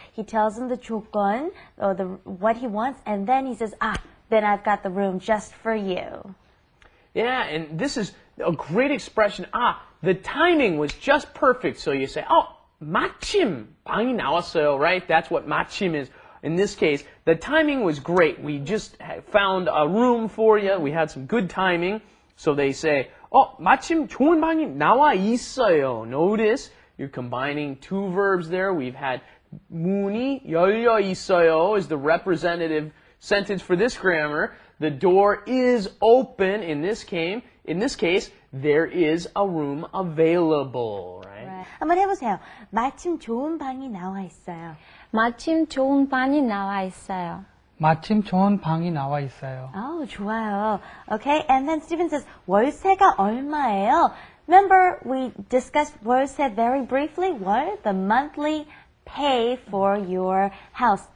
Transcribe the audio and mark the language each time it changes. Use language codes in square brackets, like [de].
[en] He tells him the 조건, or what he wants, and then he says, then I've got the room just for you. Yeah, and this is a great expression. The timing was just perfect. So you say, [ko] 마침 방이 나왔어요, [en] right? That's what 마침 is. In this case, the timing was great. We just found a room for you. We had some good timing. So they say, [ko] 마침 좋은 방이 나와 있어요. [en] Notice you're combining two verbs there. We've had [ko] 문이 열려 있어요 [en] is the representative sentence for this grammar. The door is open. In this case, there is a room available, right? [ko] 한번 해보세요. 마침 좋은 방이 나와 있어요. 마침 좋은 방이 나와 있어요. 마침 좋은 방이 나와 있어요. [en] Oh, [ko] 좋아요. [en] Okay, and then Stephen says, [ko] 월세가 얼마예요? [en] Remember, we discussed 월세 very briefly. What? The monthly pay for your house.